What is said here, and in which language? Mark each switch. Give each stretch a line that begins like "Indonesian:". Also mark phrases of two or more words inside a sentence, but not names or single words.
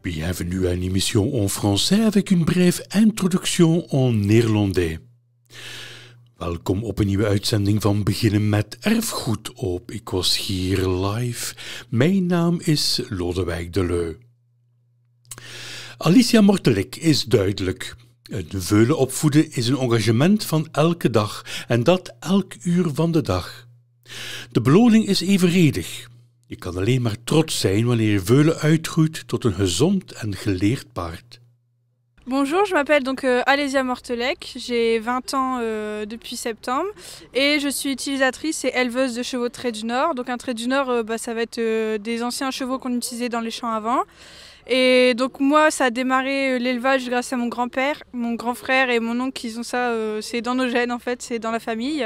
French: Bienvenue à une émission en français avec
Dutch: een breve
French: introduction en Nederlandais.
Dutch: Welkom op een nieuwe uitzending van Beginnen met Erfgoed op Ik Was Hier Live. Mijn naam is Lodewijk Deleu. Alicia Mortelek is duidelijk. Het veulen opvoeden is een engagement van elke dag en dat elk uur van de dag. De beloning is evenredig. Je kan alleen maar trots zijn wanneer je veulen uitgroeit tot een gezond en geleerd paard.
French: Bonjour, je m'appelle donc Alicia Mortelek, j'ai 20 ans depuis septembre et je suis utilisatrice et éleveuse de chevaux de trait du Nord. Donc un trait du Nord, ça va être des anciens chevaux qu'on utilisait dans les champs avant. Et donc moi, ça a démarré l'élevage grâce à mon grand-père, mon grand frère et mon oncle qui ont ça, c'est dans nos gènes en fait, c'est dans la famille.